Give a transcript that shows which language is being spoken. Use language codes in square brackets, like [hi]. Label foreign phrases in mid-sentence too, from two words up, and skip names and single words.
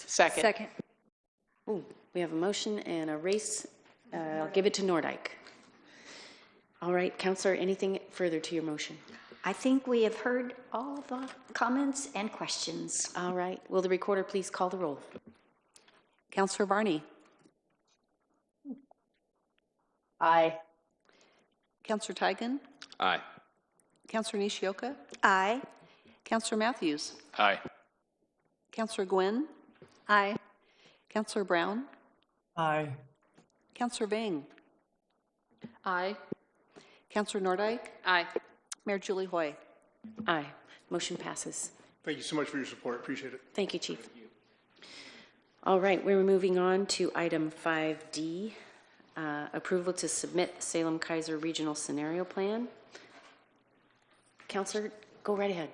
[en] Second. Ooh, we have a motion and a race. I'll give it to Nordike. All right, Councilor, anything further to your motion? I think we have heard all the comments and questions. All right. Will the recorder please call the roll? Councilor Varney. Aye. Councilor Tigan. Aye. Councilor Nishioka. Aye. Councilor Matthews. Aye. Councilor Gwynn. Aye. Councilor Brown. Aye. Councilor Vang. Aye. Councilor Nordike. Aye. Mayor Julie Hoy. Aye. Motion passes. Thank you so much for your support. Appreciate it. Thank you, Chief. All right, we're moving on to item 5D, approval to submit Salem-Keizer Regional Scenario Plan. Councilor, go right ahead.